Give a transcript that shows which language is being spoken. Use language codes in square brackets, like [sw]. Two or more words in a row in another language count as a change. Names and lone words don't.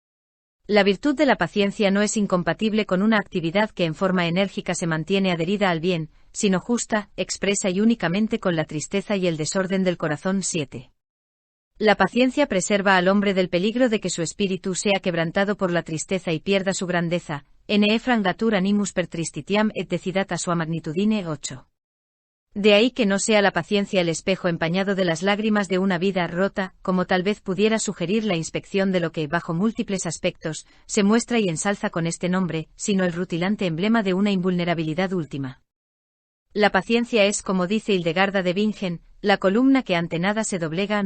[es] La virtud de la paciencia no es incompatible con una actividad que en forma enérgica se mantiene adherida al bien, sino justa, expresa y únicamente con la tristeza y el desorden del corazón. 7. La paciencia preserva al hombre del peligro de que su espíritu sea quebrantado por la tristeza y pierda su grandeza. [la] Ne frangatur animus per tristitiam et decidata sua magnitudine. [es] 8. De ahí que no sea la paciencia el espejo empañado de las lágrimas de una vida rota, como tal vez pudiera sugerir la inspección de lo que, bajo múltiples aspectos, se muestra y ensalza con este nombre, sino el rutilante emblema de una invulnerabilidad última. La paciencia es, como dice Hildegarda de Bingen, la columna que ante nada se doblega.